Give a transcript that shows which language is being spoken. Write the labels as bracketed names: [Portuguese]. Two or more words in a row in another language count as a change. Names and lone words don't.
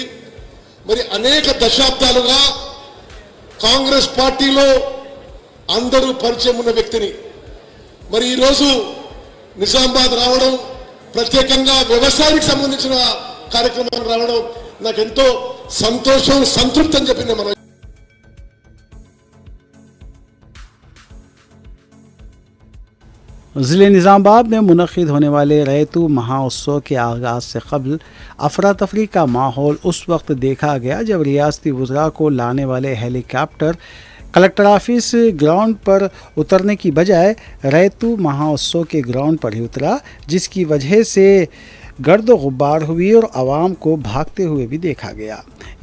[Telugu] మరి అనేక దశాబ్దాలుగా కాంగ్రెస్ పార్టీలో అందరూ పరిచయం ఉన్న వ్యక్తిని మరి ఈ రోజు నిజామాబాద్ రావడం, ప్రత్యేకంగా వ్యవసాయానికి సంబంధించిన కార్యక్రమాలు రావడం నాకు ఎంతో సంతోషం, సంతృప్తి అని చెప్పింది మనం। [Urdu] ضلع نظام آباد میں منعقد ہونے والے ریتو مہوتسو کے آغاز سے قبل افراتفری کا ماحول اس وقت دیکھا گیا جب ریاستی وزراء کو لانے والے ہیلی کاپٹر کلکٹر آفس گراؤنڈ پر اترنے کی بجائے ریتو مہوتسو کے گراؤنڈ پر ہی اترا، جس کی وجہ سے گرد و غبار ہوئی اور عوام کو بھاگتے ہوئے بھی دیکھا گیا۔